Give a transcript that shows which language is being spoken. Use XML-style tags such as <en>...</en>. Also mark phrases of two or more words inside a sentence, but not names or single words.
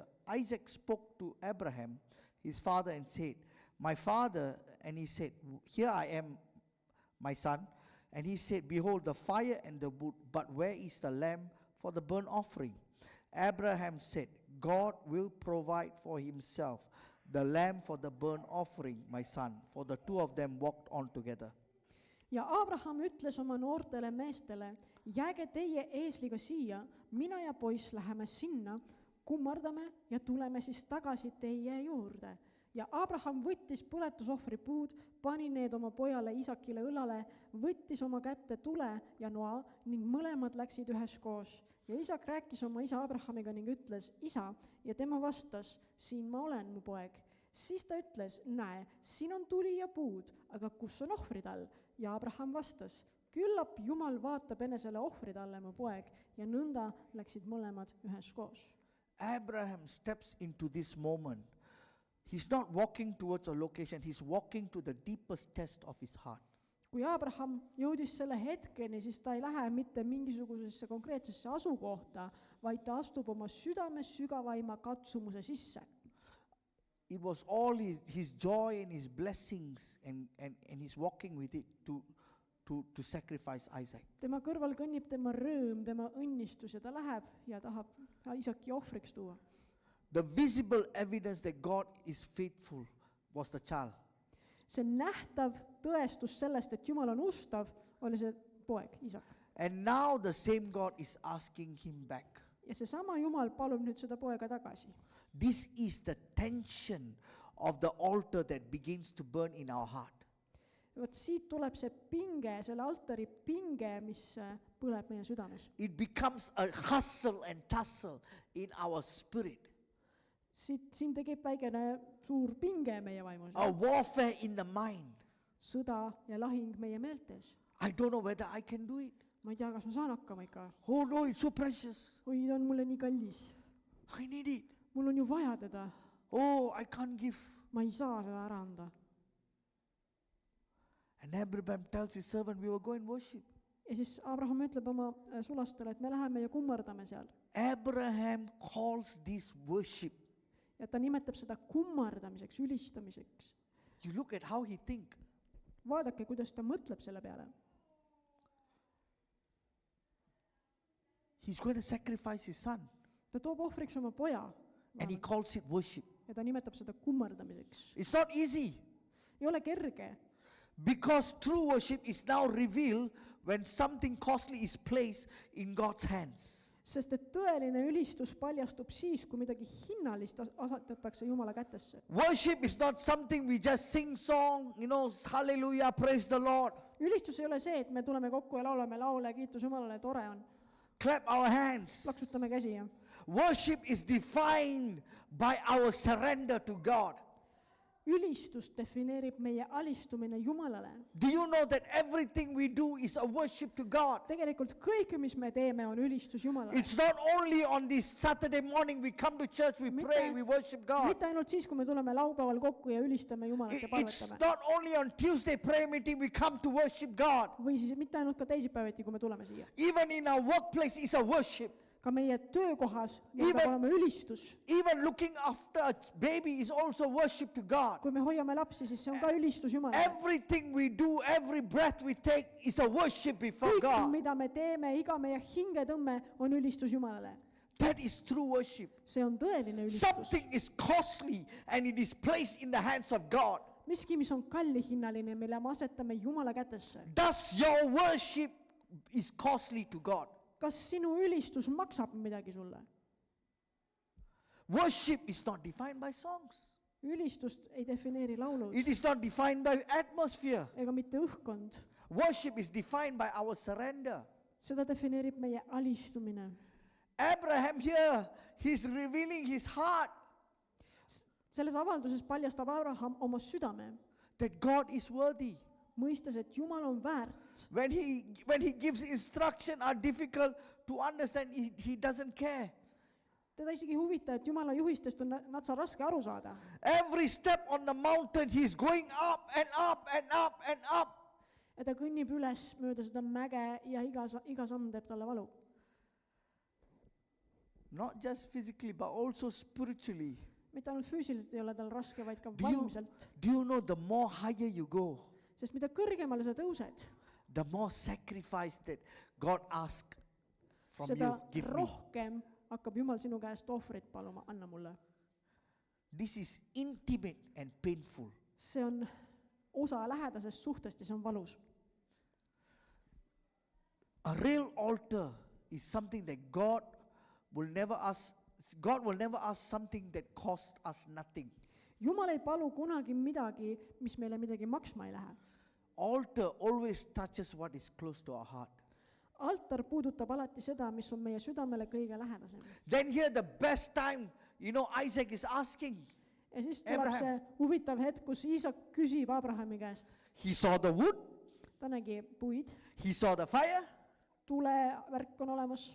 <en>Isaac spoke to Abraham, his father, and said, my father, and he said, here I am, my son. And he said, behold, the fire and the wood, but where is the lamb for the burnt offering? Abraham said, God will provide for himself the lamb for the burnt offering, my son. For the two of them walked on together.</en> <et>Ja Abraham ütles oma noortele meestele, jääge teie eesliga siia, mina ja poiss läheme sinna, kummardame ja tuleme siis tagasi teie juurde. Ja Abraham võttis põletusohvri puud, pani need oma pojale Iisakile õlale, võttis oma kätte tule ja noa ning mõlemad läksid üheskoos. Ja Iisak rääkis oma isa Abrahamiga ning ütles, isa, ja tema vastas, siin ma olen, mu poeg. Siis ta ütles, näe, siin on tuli ja puud, aga kus on ohvrid all? Ja Abraham vastas, küllap Jumal vaatab enesele ohvrid alle, mu poeg, ja nõnda läksid mõlemad üheskoos.</et> <en>Abraham steps into this moment. He's not walking towards a location, he's walking to the deepest test of his heart.</en> <et>kui Abraham jõudis selle hetkeni, siis ta ei lähe mitte mingisugusesse konkreetsesse asukohta, vaid ta astub oma südames sügavaima katsumuse sisse.</et> <en>It was all his joy and his blessings and he's walking with it to sacrifice Isaac.</en> <et>Tema kõrval kõnnib tema rõõm, tema õnnistus ja ta läheb ja tahab Iisaki ohvriks tuua.</et> <en>The visible evidence that God is faithful was the child.</en> <et>See nähtav tõestus sellest, et Jumal on ustav, oli see poeg, Iisak.</et> <en>And now the same God is asking him back.</en> <et>Ja seesama Jumal palub nüüd seda poega tagasi.</et> <en>This is the tension of the altar that begins to burn in our heart.</en> <et>Vot siit tuleb see pinge, selle altari pinge, mis põleb meie südames.</et> <en>It becomes a hustle and tussle in our spirit.</en> <et>Siin tekib väikene suur pinge meie vaimus.</et> <en>A warfare in the mind.</en> <et>Sõda ja lahing meie meeltes.</et> <en>I don't know whether I can do it.</en> <et>Ma ei tea, kas ma saan hakkama ikka.</et> <en>Oh no, it's so precious.</en> <et>Oi, ta on mulle nii kallis.</et> <en>I need it.</en> <et>Mul on ju vaja teda.</et> <en>Oh, I can't give.</en> <et>Ma ei saa seda ära anda.</et> <en>And Abraham tells his servant, we will go and worship.</en> <et>Ja siis Abraham ütleb oma sulastele, et me läheme ja kummardame seal.</et> <en>Abraham calls this worship.</en> <et>Ja ta nimetab seda kummardamiseks, ülistamiseks.</et> <en>You look at how he think.</en> <et>Vaadake, kuidas ta mõtleb selle peale.</et> <en>He's going to sacrifice his son.</en> <et>Ta toob ohvriks oma poja.</et> <en>And he calls it worship.</en> <et>Ja ta nimetab seda kummardamiseks.</et> <en>It's not easy.</en> <et>Ei ole kerge.</et> <en>Because true worship is now revealed when something costly is placed in God's hands.</en> <et>Sest et tõeline ülistus paljastub siis, kui midagi hinnalist asetatakse Jumala kätesse.</et> <en>Worship is not something we just sing song, hallelujah, praise the Lord.</en> <et>Ülistus ei ole see, et me tuleme kokku ja laulame laule, kiitus Jumalale, tore on.</et> <en>Clap our hands.</en> <et>Plaksutame käsi. Ja.</et> <en>Worship is defined by our surrender to God.</en> <et>Ülistus defineerib meie alistumine Jumalale.</et> <en>Do you know that everything we do is a worship to God?</en> <et>Tegelikult kõik, mis me teeme, on ülistus Jumalale.</et> <en>It's not only on this Saturday morning we come to church, we pray, we worship God.</en> <et>Mitte ainult siis, kui me tuleme laupäeval kokku ja ülistame Jumalat ja</et> <en>It's</en> <et>palvetame.</et> <en>not only on Tuesday prayer meeting we come to worship God.</en> <et>Või siis mitte ainult ka teisipäeviti, kui me tuleme siia.</et> <en>Even in our workplace is a worship.</en> <et>Ka meie töökohas peab olema ülistus.</et> <en>Even looking after a baby is also worship to God.</en> <et>Kui me hoiame lapsi, siis see on ka ülistus Jumalale.</et> <en>Everything we do, every breath we take is a worship before</en> <et>Kõik,</et> <en>God.</en> <et>mida me teeme, iga meie hingetõmme on ülistus Jumalale.</et> <en>That is true worship.</en> <et>See on tõeline ülistus.</et> <en>Something is costly and it is placed in the hands of God.</en> <et>Miski, mis on kallihinnaline, mille me asetame Jumala kätesse.</et> <en>Does your worship is costly to God?</en> <et>Kas sinu ülistus maksab midagi sulle?</et> <en>Worship is not defined by songs.</en> <et>Ülistust ei defineeri laulud</et> <en>It is not defined by atmosphere.</en> <et>ega mitte õhkkond.</et> <en>Worship is defined by our surrender.</en> <et>Seda defineerib meie alistumine.</et> <en>Abraham here, he's revealing his heart</en> <et>Selles avalduses paljastab Abraham oma südame,</et> <en>that God is worthy.</en> <et>mõistes, et Jumal on väärt.</et> <en>When he gives instruction are difficult to understand, he doesn't care.</en> <et>Teda isegi ei huvita, et Jumala juhistest on natsa raske aru saada.</et> <en>Every step on the mountain, he's going up and up and up and up.</en> <et>Ja ta kõnnib üles mööda seda mäge ja iga samm teeb talle valu.</et> <en>Not just physically, but also spiritually.</en> <et>Mitte ainult füüsiliselt ei ole tal raske, vaid ka vaimselt.</et> <en>Do you know the more higher you go,</en> <et>Sest mida kõrgemale sa tõused,</et> <en>the more sacrifice that God asks from</en> <et>seda</et> <en>you. Give me.</en> <et>rohkem hakkab Jumal sinu käest ohvrit paluma, anna mulle.</et> <en>This is intimate and painful.</en> <et>See on osa lähedasest suhtest ja see on valus.</et> <en>A real altar is something that God will never ask something that costs us nothing.</en> <et>Jumal ei palu kunagi midagi, mis meile midagi maksma ei lähe.</et> <en>Altar always touches what is close to our heart.</en> <et>Altar puudutab alati seda, mis on meie südamele kõige lähedasem.</et> <en>Then here the best time, Isaac is asking.</en> <et>Ja siis tuleb Abraham. see huvitav hetk, kus Iisak küsib Abrahami käest.</et> <en>He saw the wood,</en> <et>Ta nägi puid,</et> <en>he saw the fire,</en> <et>tulevärk on olemas</et>